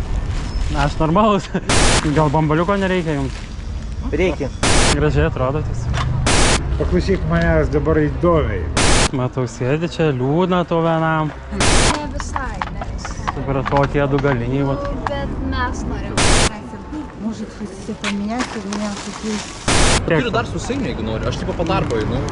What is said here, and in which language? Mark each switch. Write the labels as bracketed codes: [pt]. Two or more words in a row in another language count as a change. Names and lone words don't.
[lt] Aš normalus. Gal bambaliuko nereikia jums? Reikia. Gražiai atrodotės. Paklausyk manęs dabar įdomiai. Matau, sėdi čia, liūdna to vienam. Ne visai, ne visai. Supratau, tie du galiniai. Bet mes norim. [ru] Может, хотите поменять, у меня такие... [lt] Turiu dar su Seime, jeigu nori. Aš tipo po darbo einu.